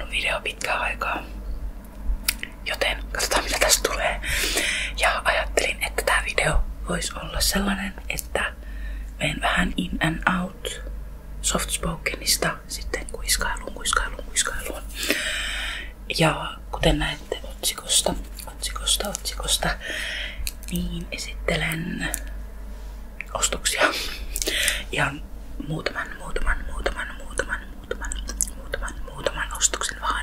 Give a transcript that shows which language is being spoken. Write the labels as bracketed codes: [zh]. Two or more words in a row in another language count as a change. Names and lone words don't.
[fi] video pitkään aikaa. Joten katsotaan mitä tästä tulee. Ja ajattelin, että tää video voisi olla sellainen, että menen vähän [en] in and out [fi] softspokenista sitten kuiskailuun. Ja kuten näette otsikosta, niin esittelen ostoksia. Ihan muutaman ostoksen vaan.